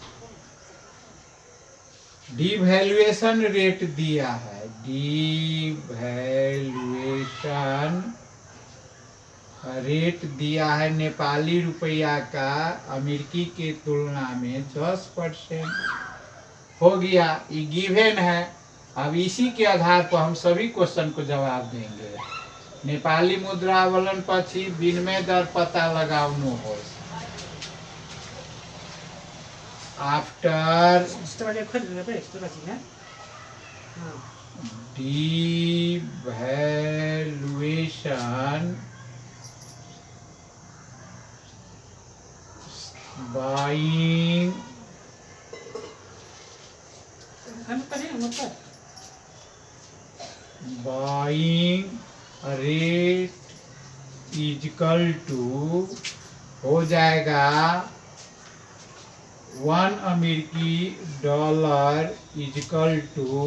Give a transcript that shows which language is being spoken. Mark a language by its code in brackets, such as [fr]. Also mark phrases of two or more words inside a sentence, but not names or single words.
[en] devaluation rate [hi] दिया है, [en] devaluation rate [hi] दिया है नेपाली रुपया का अमेरिकी के तुलना में 10% हो गया। ये गिवन है। अब इसी के आधार पर हम सभी क्वेश्चन को जवाब देंगे। [ne] नेपाली मुद्रा अवमूलन पछि विनिमय दर पता लगाउनु हो। [en] after devaluation buying rate equal to [hi] हो जाएगा [en] $1 is equal to